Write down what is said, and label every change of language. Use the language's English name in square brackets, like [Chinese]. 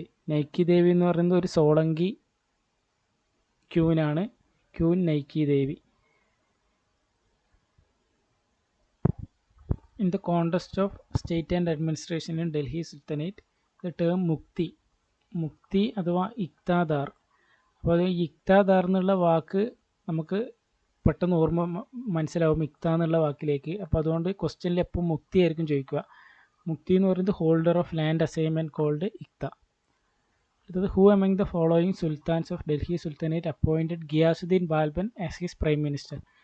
[Malayalam] Nike ദേവി എന്ന് പറയുന്നത് ഒരു Solanki ക്യൂനാണ്, queen Nike Devi. [English] In the context of state and administration in Delhi Sultanate, the term [Malayalam] മുക്തി അഥവാ ഇക്താദാർ. അപ്പോൾ അത് ഇക്താദാർ എന്നുള്ള വാക്ക് നമുക്ക് പെട്ടെന്ന് ഓർമ്മ മനസ്സിലാവും ഇക്ത എന്നുള്ള വാക്കിലേക്ക്. അപ്പോൾ അതുകൊണ്ട് ക്വസ്റ്റ്യനിൽ എപ്പോൾ മുക്തി ആയിരിക്കും ചോദിക്കുക. മുക്തി എന്ന് പറയുന്നത് [English] Holder of land assignment called ഇക്ത. അടുത്തത് who among the following sultans of Delhi sultanate appointed Ghiyasuddin Balban as his prime minister?